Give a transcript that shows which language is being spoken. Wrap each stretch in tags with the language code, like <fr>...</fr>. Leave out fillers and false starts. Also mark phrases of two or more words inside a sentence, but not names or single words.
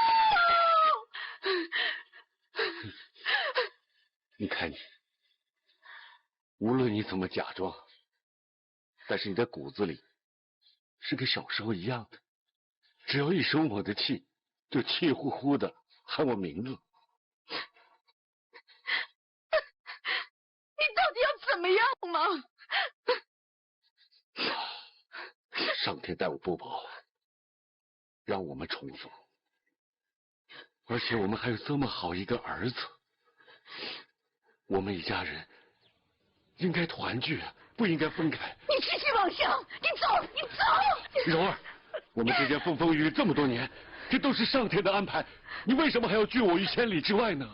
<zh>你看你，無論你怎麼假裝，但是你的骨子裡是跟小時候一樣的，只要一生我的氣，就氣呼呼的喊我名字。你到底要怎麼樣嘛？上天待我不薄，讓我們重逢，而且我們還有這麼好一個兒子，我們一家人應該團聚，不應該分開。你痴心妄想，你走，你走！柔兒，我們之間風風雨雨這麼多年，這都是上天的安排，你為什麼還要拒我於千里之外呢？</zh>